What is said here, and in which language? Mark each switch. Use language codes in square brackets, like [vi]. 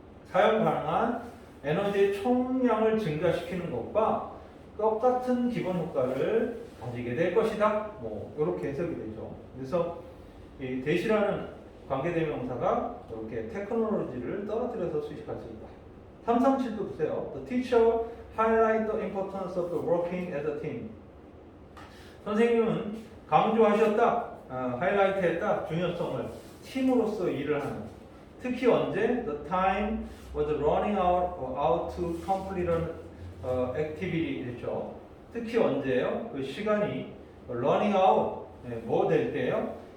[ko] 사용 가능한 에너지의 총량을 증가시키는 것과 똑같은 기본 효과를 가지게 될 것이다. 이렇게 해석이 되죠. 그래서 이 대시라는 관계대명사가 이렇게 테크놀로지를 떨어뜨려서 수식할 수 있다. 337도 보세요. [en] The teacher highlight the importance of working as a team. [ko] 선생님은 강조하셨다. 하이라이트했다. 중요성을 팀으로서 일을 하는. 특히 언제? [en] The time was running out to complete an activity [ko] 이랬죠. 특히 언제요? 그 시간이 [en] running out [ko] 뭐 될 때요?